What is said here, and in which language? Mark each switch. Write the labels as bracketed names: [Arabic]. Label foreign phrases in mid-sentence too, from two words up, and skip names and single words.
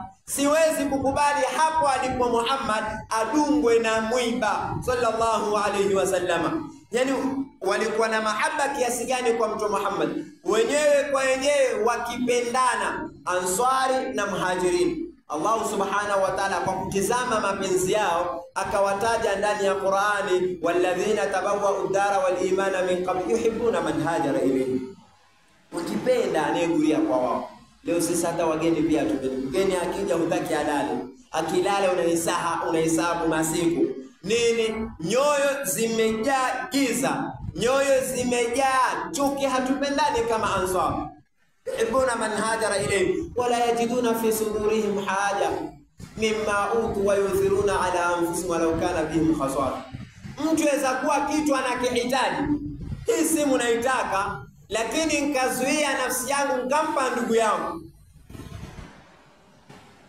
[Swahili] Siwezi kukubali hapo alipo Muhammad adungwe na mwiba [Arabic] صلى الله عليه وسلم. [Swahili] Yani walikuwa na mahaba kiasi gani kwa Mtume Muhammad, wenyewe kwa wenyewe wakipendana, Ansari na Muhajirin. [Arabic] الله سبحانه وتعالى [Swahili] kwa kutizama mapenzi yao akawataja ndani ya Qur'ani, [Arabic] الذين تبوءوا الدار والإيمان من قبل يحبون من هاجر إليه, [Swahili] wakipenda anayeguria kwa wao. Leo sisi hata wageni pia mgeni akija hutaki alale, akilala unahesabu masiku. Nini? Nyoyo zimejaa giza, nyoyo zimejaa chuki, hatupendani kama Ansar. [Arabic] يحبون من هاجر إليه ولا يجدون في صدورهم حاجة مما أوتوا ويؤثرون على أنفسهم ولو كان بهم خسارة. [Swahili] Mtu aweza kuwa kitu anakihitaji, hii simu naitaka, lakini nikazuia nafsi yangu nikampa ndugu yangu.